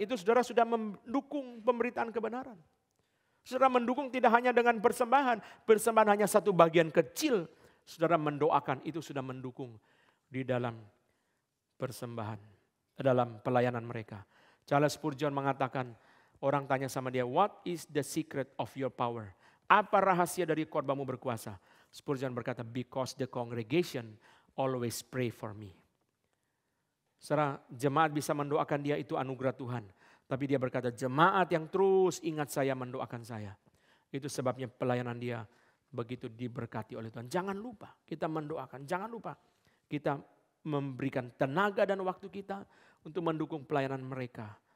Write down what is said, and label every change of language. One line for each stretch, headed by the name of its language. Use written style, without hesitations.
Indonesian: Itu saudara sudah mendukung pemberitaan kebenaran. Saudara mendukung tidak hanya dengan persembahan, persembahan hanya satu bagian kecil. Saudara mendoakan, itu sudah mendukung di dalam persembahan, dalam pelayanan mereka. Charles Spurgeon mengatakan, orang tanya sama dia,
English: what is the secret of your power?
Indonesian: Apa rahasia dari khotbahmu berkuasa?
English: Spurgeon
Indonesian: berkata,
English: because the congregation always pray for me.
Indonesian: Saudara, jemaat bisa mendoakan dia itu anugerah Tuhan. Tapi dia berkata, jemaat yang terus ingat saya mendoakan saya. Itu sebabnya pelayanan dia begitu diberkati oleh Tuhan. Jangan lupa kita mendoakan. Jangan lupa kita memberikan tenaga dan waktu kita untuk mendukung pelayanan mereka.